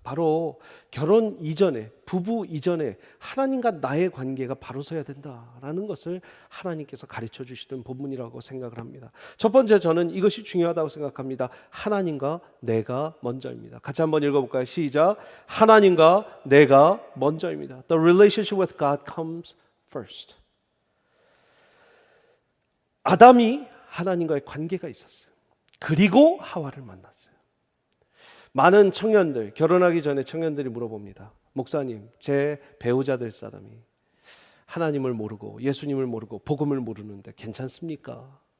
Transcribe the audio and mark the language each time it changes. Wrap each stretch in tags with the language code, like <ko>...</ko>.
<ko>바로 결혼 이전에, 부부 이전에 하나님과 나의 관계가 바로 서야 된다라는 것을 하나님께서 가르쳐 주시는 본문이라고 생각을 합니다. 첫 번째, 저는 이것이 중요하다고 생각합니다. 하나님과 내가 먼저입니다. 같이 한번 읽어볼까요? 시작. 하나님과 내가 먼저입니다.</ko> <en>The relationship with God comes first.</en> <ko>아담이 하나님과의 관계가 있었어요. 그리고 하와를 만났어요. 많은 청년들, 결혼하기 전에 청년들이 물어봅니다. 목사님, 제 배우자 될 사람이 하나님을 모르고 예수님을 모르고 복음을 모르는데 괜찮습니까?</ko>